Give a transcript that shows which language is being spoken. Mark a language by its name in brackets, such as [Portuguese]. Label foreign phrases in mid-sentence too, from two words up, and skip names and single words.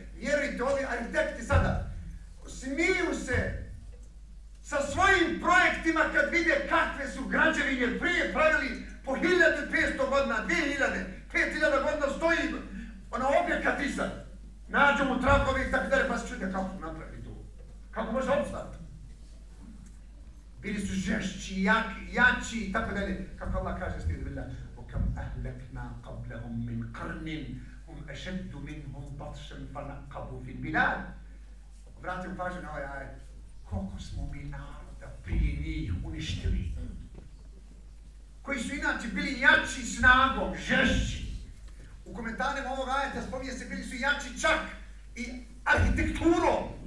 [Bosnian] Vjerujte, ovi arhitekti sada smiju se sa svojim projektima kad vide kakve su građevine prije pravili po 1500 godina, 2000, 5000 godina stoji objekat iza. Nađu mu trakovi i tako dalje, pa se čude kako napravi to. Kako može opstati? Bili su žešći, jači i tako dalje. Kako Allah kaže slijed billah, [Arabic] وَكَمْ أَهْلَكْنَا قَبْلَهُمْ مِنْ قَرْنٍ هُمْ أَشَدُّ مِنْهُمْ بَطْشًا فَنَقَّبُوا فِي الْبِلَادِ. [Bosnian] Vratimo pažnju na ovaj ajet. Koliko smo mi naroda prije njih uništili. Koji su inače bili jači snagom, žešći. U komentarima ovog ajeta spominje se bili su jači čak i arhitekturom.